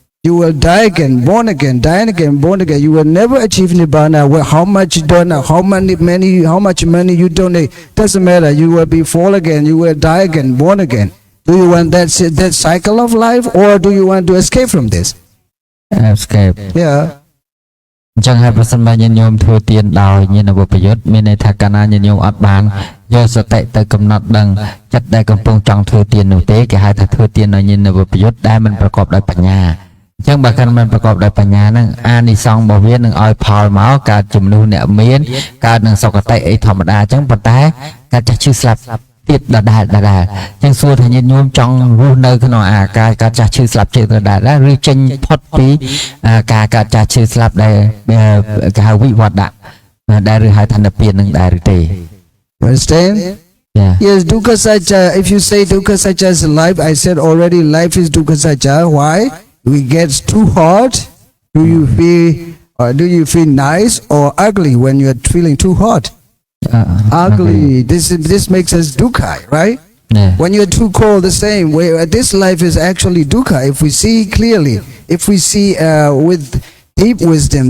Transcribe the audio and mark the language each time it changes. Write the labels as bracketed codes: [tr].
[en] You will die again, born again, die again, born again. You will never achieve nibbana. How much you donate, how much money you donate, doesn't matter. You will be fall again. You will die again, born again. Do you want that cycle of life, or do you want to escape from this? Escape. Yeah. [km] អញ្ចឹងហើយប្រសិនបើញាតិញោមធ្វើទានដោយញាណវិបយុទ្ធមានន័យថាកាលណាញាតិញោមអត់បានយកសតិទៅកំណត់ដឹងចិត្តដែលកំពុងចង់ធ្វើទាននោះទេគេហៅថាធ្វើទានដោយញាណវិបយុទ្ធដែលមិនប្រកបដោយបញ្ញា អញ្ចឹងបើកាន់មិនប្រកបដោយបញ្ញាហ្នឹងអានិសង្ឃរបស់វានឹងឲ្យផលមកកើតជំនួសអ្នកមានកើតនឹងសុគតិអីធម្មតាអញ្ចឹងប៉ុន្តែកើតចាស់ឈឺស្លាប់ទៀតដដែលអញ្ចឹងសួរថាញាតិញោមចង់រស់នៅក្នុងអាការកើតចាស់ឈឺស្លាប់ទៀតដដែលឬចេញផុតពីការកើតចាស់ឈឺស្លាប់ដែលគេហៅវិវត្តៈដែលឬហៅថានិព្វាននឹងដែរឬទេ [en] Understand? Yeah. Yes, dukkha satya. If you say dukkha satya is life, I said already life is dukkha satya. Why? We get too hot. Do you feel nice or ugly when you are feeling too hot? Ugly. This makes us dukkha, right? Yeah. When you are too cold, the same way. This life is actually dukkha. If we see clearly, if we see with deep wisdom.